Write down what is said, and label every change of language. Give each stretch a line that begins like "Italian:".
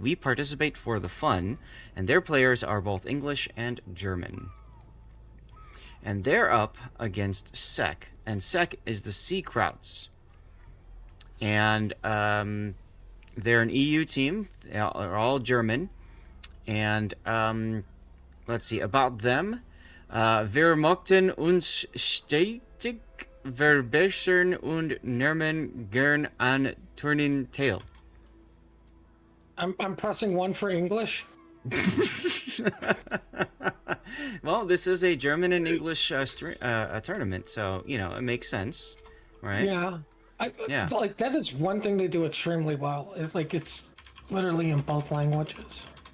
English: We participate for the fun, and their players are both English and German. And they're up against Sek, and Sek is the Sea Krauts. And they're an EU team, they're all German. And let's see about them.
German: Wir mochten uns stetig verbessern und nehmen gern an Turnen teil.
English: I'm pressing one for English. Well, this is a German and English tournament, so it makes sense, right? Yeah. Yeah. Like that is one thing they do extremely well. It's like it's literally in both languages.